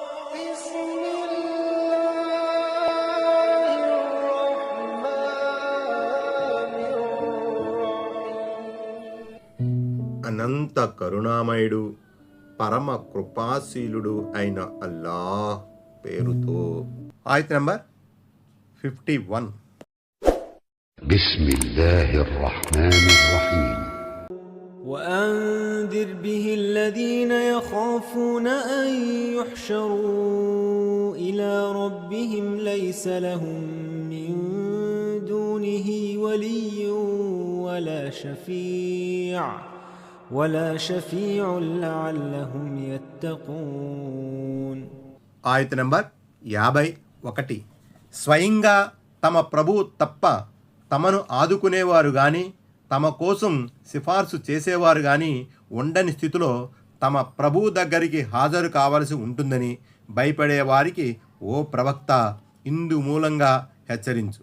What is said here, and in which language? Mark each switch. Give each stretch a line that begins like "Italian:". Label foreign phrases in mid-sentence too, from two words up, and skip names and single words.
Telugu: అనంత కరుణామయుడు పరమ కృపాశీలుడు అయిన అల్లాహ్ పేరుతో. ఆయత్ నంబర్ 51.
Arabic: بسم الله الرحمن الرحيم. وأنذر به الذين يخافون أن يحشروا إلى ربهم ليس لهم من دونه ولي ولا شفيع لعلهم يتقون.
Telugu: ఆయత్ నంబర్ 51. స్వయంగా తమ ప్రభు తప్ప తమను ఆదుకునేవారు గాని తమ కోసం సిఫార్సు చేసేవారు గాని ఉండని స్థితిలో తమ ప్రభు దగ్గరికి హాజరు కావలసి ఉంటుందని భయపడేవారికి ఓ ప్రవక్త ఇందు మూలంగా హెచ్చరించు.